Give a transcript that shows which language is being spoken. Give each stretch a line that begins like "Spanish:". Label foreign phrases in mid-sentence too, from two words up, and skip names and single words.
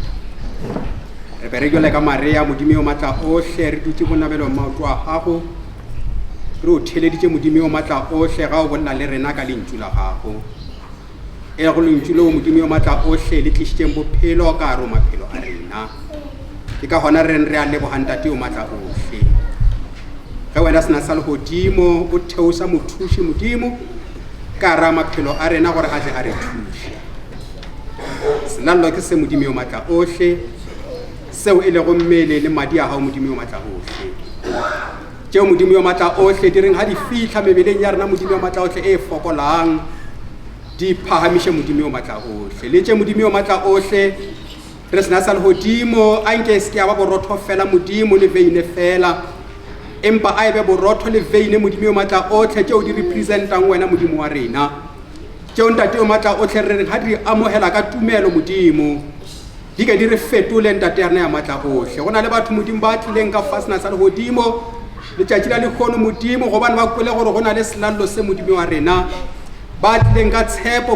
Northern Sotho: re be re jwale ka Maria modimo yo matla ohle re dutse bonabelo maoto a gago re o theleditse modimo yo matla ohle ga o bolla le rena ka lentšu la gago go lentšu leo modimo yo matla ohle le tlisitseng bophelo ka hare ho maphelo a rena ke ka hona re a leboga ntate yo matla ohle ge wena sena sa lehodimo o theosa mothuši modimo ka hare maphelo a rena gore a tle a re thuše selallo ke se modimo yo matla ohle seo e lego mmele le madi a gao modimo yo matla ohle tšeo modimo yo matla ohle di reng ga di fitlha mebeleng ya rena modimo yo matla ohle e fokolang di phahamiše modimo yo matla ohle le tše modimo yo matla ohle re sena sa lehodimo a nke se ke a ba borotho fela modimo le veine fela empa a ebe borotho le veine modimo yo matla ohle tšeo di representang wena modimo wa rena tšeo ntate yo matla ohle re reng ga di amohela ka tumelo modimo di ke di re fetole ntate ya rena ya matla ohle go na le batho modimo ba tlileng ka fa sena sa lehodimo letšatši la lekgono modimo gobane ba kwele gore go na le selallo se modimo wa rena ba tlileng ka tshepo